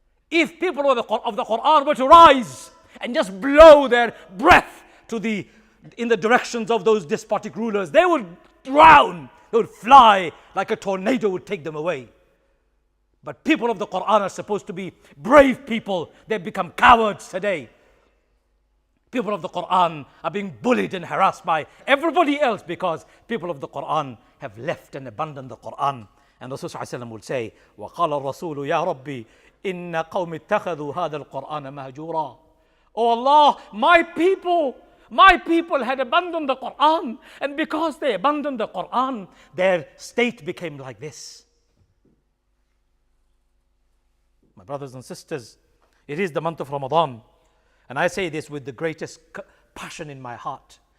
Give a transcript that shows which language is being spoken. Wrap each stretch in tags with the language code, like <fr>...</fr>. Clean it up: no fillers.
<en>If people of the Qur'an were to rise and just blow their breath in the directions of those despotic rulers, they would drown, they would fly like a tornado would take them away. But people of the Qur'an are supposed to be brave people. They've become cowards today. People of the Qur'an are being bullied and harassed by everybody else because people of the Qur'an have left and abandoned the Qur'an. And Rasul ﷺ will say,</en> <ar>وَقَالَ الرَّسُولُ يَا رَبِّي إِنَّ قَوْمِ اتَّخَذُوا هَذَا الْقُرْآنَ مَهْجُورًا.</ar> <en>Oh Allah, my people had abandoned the Qur'an, and because they abandoned the Qur'an, their state became like this. My brothers and sisters, it is the month of Ramadan. And I say this with the greatest passion in my heart.</en>